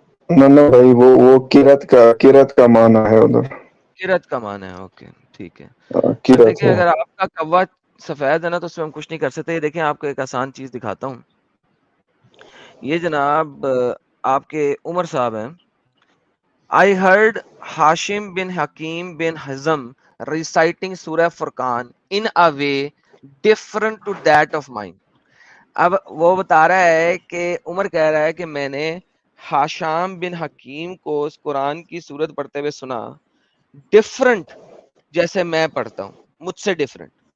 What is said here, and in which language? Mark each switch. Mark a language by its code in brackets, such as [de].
[ur] نہ بھائی, وہ قرت کا معنی ہے ادھر. قرت کا معنی ہے. اوکے ٹھیک ہے. قرت دیکھیں ہے. اگر آپ کا کوا سفید ہے نا, تو اس میں ہم کچھ نہیں کر سکتے. یہ دیکھیں آپ کو ایک آسان چیز دکھاتا ہوں. یہ جناب آپ کے عمر صاحب ہیں. [en] I heard Hashim bin Hakim bin Hazm reciting Surah Furqan in a way different to that of mine. [ur] اب وہ بتا رہا ہے کہ عمر کہہ رہا ہے کہ میں نے حاشم بن حکیم کو اس قرآن کی سورت پڑھتے ہوئے سنا ڈفرنٹ جیسے میں پڑھتا ہوں, مجھ سے ڈفرنٹ.